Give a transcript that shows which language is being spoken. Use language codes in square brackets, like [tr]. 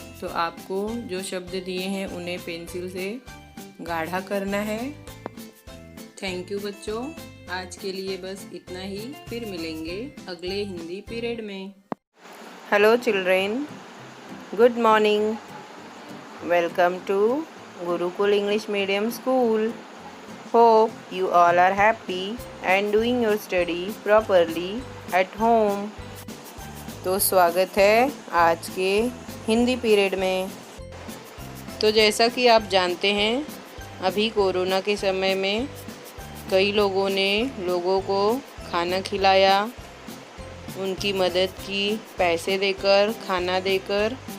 [hi] तो आपको जो शब्द दिए हैं उन्हें पेंसिल से गाढ़ा करना है। थैंक यू बच्चों, आज के लिए बस इतना ही। फिर मिलेंगे अगले हिंदी पीरियड में। [en] Hello children, good morning. Welcome to Gurukul English medium school. [hi] Hope [en] you all are happy and doing your study properly at home. [hi] तो स्वागत है आज के हिंदी पीरियड में। तो जैसा कि आप जानते हैं, अभी कोरोना के समय में कई लोगों ने लोगों को खाना खिलाया, उनकी मदद की, पैसे देकर, खाना देकर।